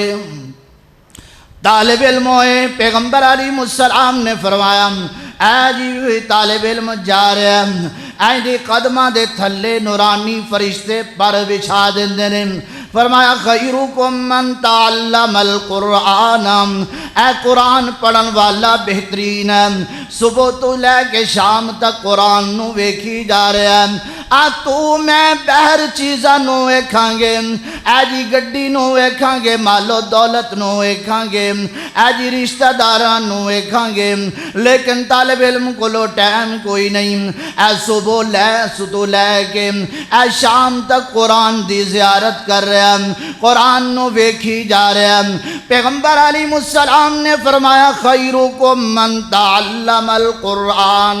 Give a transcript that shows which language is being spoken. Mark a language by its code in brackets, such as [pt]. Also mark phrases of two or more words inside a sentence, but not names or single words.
[pa] طالب علم ہوئے، پیغمبر علیہ السلام نے فرمایا، اے جی طالب علم جا رہے ہیں، اے جی قدمہ دے تھلے نورانی فرشتے پر بچھا دیندے نے۔ [ar] فرمایا، خیرکم من تعلم القرآن۔ [pa] اے قرآن پڑھن والا بہترین ہے، صبح تو لے کے شام تک قرآن نو ویکھی جا رہا ہے۔ تو میں بہر چیزاں نو ویکھاں گے، اے جی گڈی نو ویکھاں گے، مال و دولت نو ویکھاں گے، اے جی رشتہ داراں نو ویکھاں گے، لیکن طالب علم کو لو ٹائم کوئی نہیں۔ اے صبح لے کے اے شام تک قرآن دی زیارت کر رہا ہے، قرآن نو ویکھی جا رہا ہے۔ [ar] پیغمبر علیہ السلام نے فرمایا، خیرکم من تعلم القرآن۔